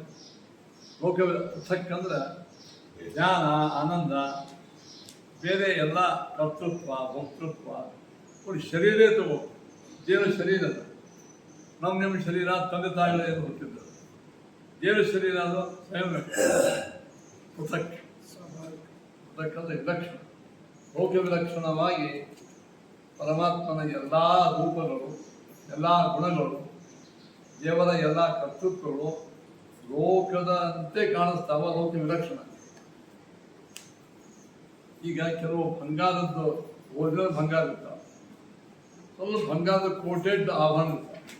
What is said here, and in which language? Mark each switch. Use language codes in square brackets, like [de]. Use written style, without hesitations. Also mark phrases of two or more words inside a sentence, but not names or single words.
[kn] ಲೋಕ ಪೃಥಕ್ ಅಂದ್ರೆ ಜ್ಞಾನ, ಆನಂದ, ಬೇರೆ ಎಲ್ಲ ಕರ್ತೃತ್ವ, ಭೋಕ್ತೃತ್ವ. ನೋಡಿ ಶರೀರ ತಗೋ, ದೇವರ ಶರೀರ ಅದು. ನಿಮ್ಮ ಶರೀರ ತಂದೆ ತಾಯಿಗಳೇನು ಹುಟ್ಟಿದ್ದು, ದೇವರ ಶರೀರ ಅದು ಸ್ವಯಂ ಪೃಥಕ್. ಪೃಥಕ್ ಅಂದರೆ ವಿಲಕ್ಷಣ, ಲೋಕ ವಿಲಕ್ಷಣವಾಗಿ ಪರಮಾತ್ಮನ ಎಲ್ಲ ರೂಪಗಳು, ಎಲ್ಲ ಗುಣಗಳು, ದೇವರ ಎಲ್ಲ ಕರ್ತೃತ್ವಗಳು ಲೋಕದಂತೆ ಕಾಣಿಸ್ತಾವ. ಲೋಕ ವಿಲಕ್ಷಣ. ಈಗ ಕೆಲವು ಬಂಗಾರದ್ದು ಒರಿಜಿನಲ್ ಬಂಗಾರ ಇರ್ತಾವ, ಸ್ವಲ್ಪ ಬಂಗಾರದ ಕೋಟೆಡ್ ಆಭರಣ ಇರ್ತಾವ.